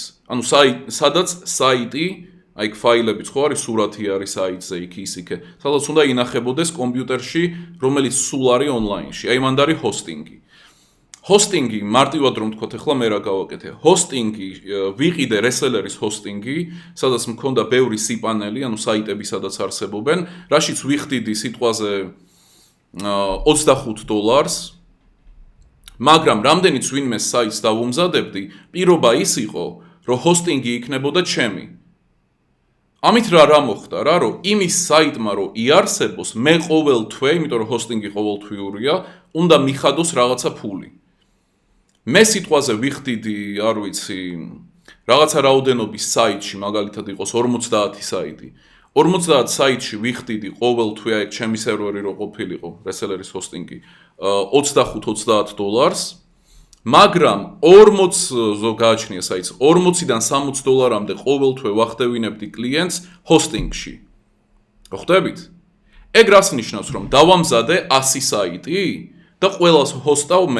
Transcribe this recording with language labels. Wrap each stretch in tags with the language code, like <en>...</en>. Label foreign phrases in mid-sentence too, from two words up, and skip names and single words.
<ka>ანუ სადაც საიტი, აი ფაილებიც ხო არის, სურათი არის საიტზე, იქ ისიქე, სადაც უნდა ინახებოდეს კომპიუტერში, რომელიც სულ არის ონლაინში. აი მანდ არის hosting-ი. hosting-ი მარტივად რომ თქვათ, ახლა მე რა გავაკეთე. hosting-ი ვიყიდე</ka> <en>resellers hosting-ი,</en> <ka>სადაც მქონდა ბევრი სიპანელი, ანუ საიტები სადაც არსებობენ, რაშიც ვიხდიდი სიტყვაზე $25. მაგრამ რამდენიც ვინმე საიტს დავუმზადებდი, პირობა ის იყო, რომ hosting-ი იქნებოდა ჩემი. ამით რა მოხდა რა, რომ იმის საიტმა რომ იარსებოს, მე ყოველ თვე, იმიტომ რომ hosting-ი ყოველთვიურია, უნდა მიხადოს რაღაცა ფული. მე სიტყვაზე ვიხდიდი, არ ვიცი, რაღაცა რაოდენობის საიტში, მაგალითად იყოს 50 საიტი. 50 საიტში ვიხდიდი ყოველ თვე აი ჩემი სერვერი რო ყოფილიყო,</ka> <en>resellers hosting-ი,</en> <ka>$25-30, მაგრამ 40 გააჩნია საიტს, 40-დან $60-მდე ყოველ თვე ვახდევინებდი კლიენტს hosting-ში. ხვდებით? ეგ რას ნიშნავს, რომ დავამზადე 100 საიტი და ყველას ჰოსტავ მე.</ka>